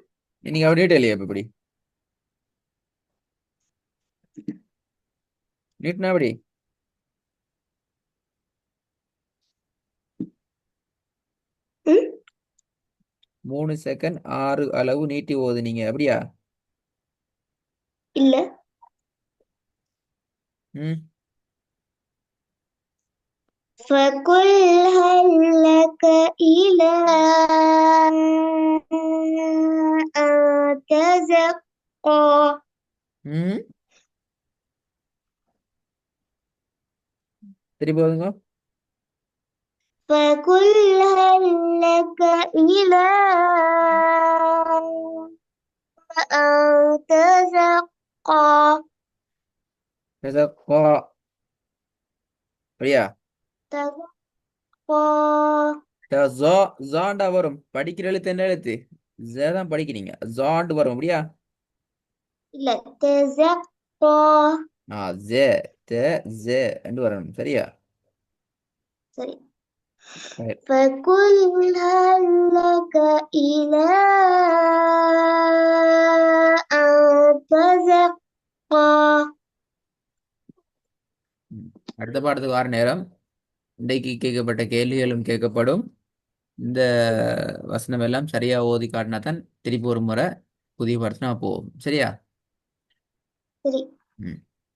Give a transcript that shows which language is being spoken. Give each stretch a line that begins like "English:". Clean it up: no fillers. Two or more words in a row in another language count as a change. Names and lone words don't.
Tamil: நீங்க அப்படியே இல்லையா இப்ப இப்படி நீட்னா அப்படி ம் 3 செகண்ட் 6 அளவு நீட்டி போகுது நீங்க அப்படியா? இல்ல ம்
Arabic: فقل هل لك إلى أن تزكى
Tamil: ம் திருப்பி போதுங்க.
Arabic: فقل هل لك إلى أن تزكى
Tamil: தஸக்கா. அப்படியா?
Arabic: تزكى
Tamil: ஜா ஜாண்டா வரும். படிக்கிற எழுத்து என்ன எழுத்து? ஜ தான் படிக்கிறீங்க. ஜாண்டு வரும் அப்படியா? இல்ல تزكى ஆ ஜே த ஜே என்று வரணும். சரியா? சரி சரி.
Arabic: فقل هل لك إلى أن تزكى
Tamil: அடுத்த பாடத்துக்கு வர நேரம் இன்றைக்கு கேட்கப்பட்ட கேள்விகளும் கேட்கப்படும். இந்த வசனம் எல்லாம் சரியா ஓதி காட்டினா தான் திருப்பி ஒரு முறை புதிய பாடத்துல நான் போவோம். சரியா? சரி ம்